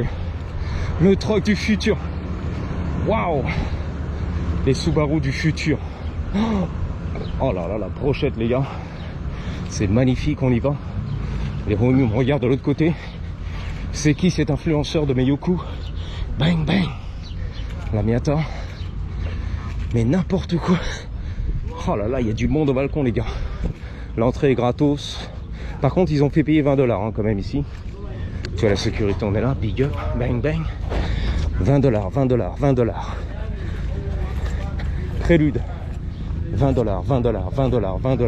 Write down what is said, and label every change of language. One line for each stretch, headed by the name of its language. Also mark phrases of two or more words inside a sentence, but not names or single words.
French: Le truck du futur. Waouh. Les Subaru du futur. Oh là là la brochette les gars. C'est magnifique, on y va. Les homies me regardent de l'autre côté. C'est qui cet influenceur de Meyoku? Bang bang. La Miata. Mais n'importe quoi. Oh là là, il y a du monde au balcon les gars. L'entrée est gratos. Par contre, ils ont fait payer 20 $ hein, quand même ici. Tu vois la sécurité, on est là,
English: big up,
French: bang bang. 20 $, 20 $, 20 $. Prélude. 20 $, 20 $, 20 $, 20 $.